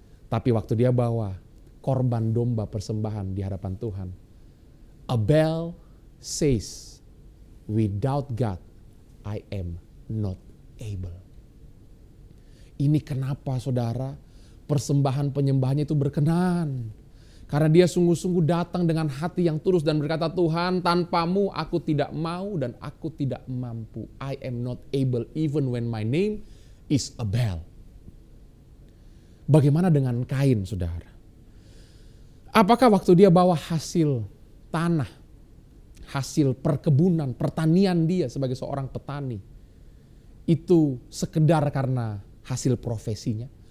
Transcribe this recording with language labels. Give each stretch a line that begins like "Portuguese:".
Indonesian: Tapi waktu dia bawa korban domba persembahan di hadapan Tuhan,
English: Abel says, without God, I am not able.
Indonesian: Ini kenapa saudara persembahan penyembahannya itu berkenan. Karena dia sungguh-sungguh datang dengan hati yang tulus dan berkata, Tuhan, tanpamu aku tidak mau dan aku tidak mampu.
English: I am not able even when my name is Abel.
Indonesian: Bagaimana dengan Kain, saudara? Apakah waktu dia bawa hasil tanah, hasil perkebunan, pertanian dia sebagai seorang petani, itu sekedar karena hasil profesinya?